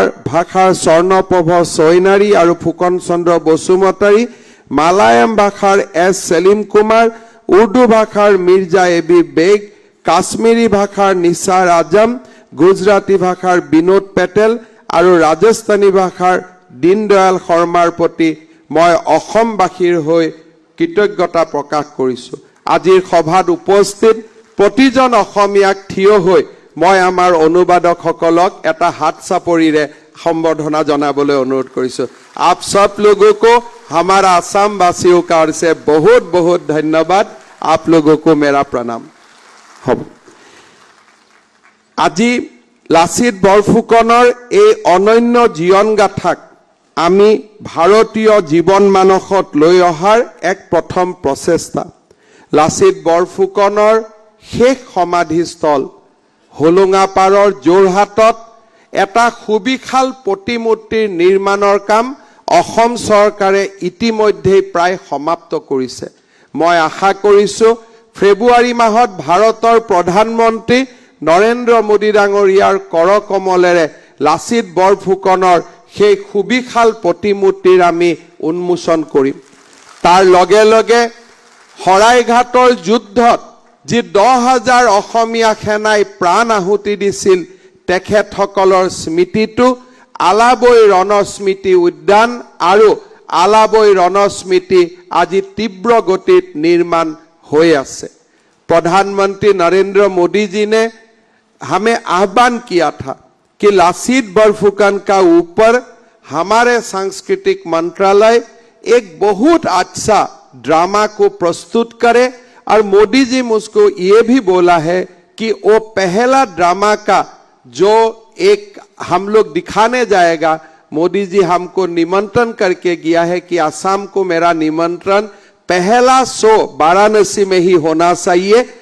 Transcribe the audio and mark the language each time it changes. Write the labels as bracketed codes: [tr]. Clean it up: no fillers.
[as] ভাষাৰ স্বৰ্ণপ্ৰভ চৈনাৰী আৰু ফুকন চন্দ্ৰ বসুমতাৰী, মালায়াম ভাষাৰ S সেলিম কুমাৰ, উৰ্দু ভাষাৰ মিৰ্জা এবি বেগ, কাশ্মীৰী ভাষাৰ নিসাৰ আজম, গুজৰাটী ভাষাৰ বিনোদ পেটেল আৰু ৰাজস্থানী ভাষাৰ দীনদয়াল শৰ্মাৰ প্ৰতি মই অসমবাসীৰ হৈ কৃতজ্ঞতা প্ৰকাশ কৰিছোঁ। আজিৰ সভাত উপস্থিত প্ৰতিজন অসমীয়াক থিয় হৈ মই আমাৰ অনুবাদকসকলক এটা হাত চাপৰিৰে সম্বৰ্ধনা জনাবলৈ অনুৰোধ কৰিছোঁ। [hi] आप सब लोगों को हमारा असम वासियों का ओर से बहुत बहुत धन्यवाद। आप लोगों को मेरा प्रणाम। [as] আজি লাচিত বৰফুকনৰ এই অনন্য জীৱন গাথাক আমি ভাৰতীয় জীৱন মানসত লৈ অহাৰ এক প্ৰথম প্ৰচেষ্টা। লাচিত বৰফুকনৰ শেষ সমাধিস্থল হোলোঙাপাৰৰ যোৰহাটত এটা সুবিশাল প্ৰতিমূৰ্তিৰ নিৰ্মাণৰ কাম অসম চৰকাৰে ইতিমধ্যে প্ৰায় সমাপ্ত কৰিছে। মই আশা কৰিছোঁ ফেব্ৰুৱাৰী মাহত ভাৰতৰ প্ৰধানমন্ত্ৰী নৰেন্দ্ৰ মোদী ডাঙৰীয়াৰ কৰকমলেৰে লাচিত বৰফুকনৰ সেই সুবিশাল প্ৰতিমূৰ্তিৰ আমি উন্মোচন কৰিম। তাৰ লগে লগে শৰাইঘাটৰ যুদ্ধত যি 10,000 অসমীয়া সেনাই প্ৰাণ আহুতি দিছিল তেখেতসকলৰ স্মৃতিটো আলাবৈ ৰণস্মৃতি উদ্যান আৰু আলাবৈ ৰণস্মৃতি আজি তীব্ৰ গতিত নিৰ্মাণ হৈ আছে। [hi] प्रधानमंत्री नरेंद्र मोदी जी ने हमें आह्वान किया था कि लासित बरफुकन का ऊपर हमारे सांस्कृतिक मंत्रालय एक बहुत अच्छा ड्रामा को प्रस्तुत करे और मोदी जी मुझको ये भी बोला है कि वो पहला ड्रामा का जो एक हम लोग दिखाने जाएगा, मोदी जी हमको निमंत्रण करके गया है कि असम को मेरा निमंत्रण, पहला शो वाराणसी में ही होना चाहिए।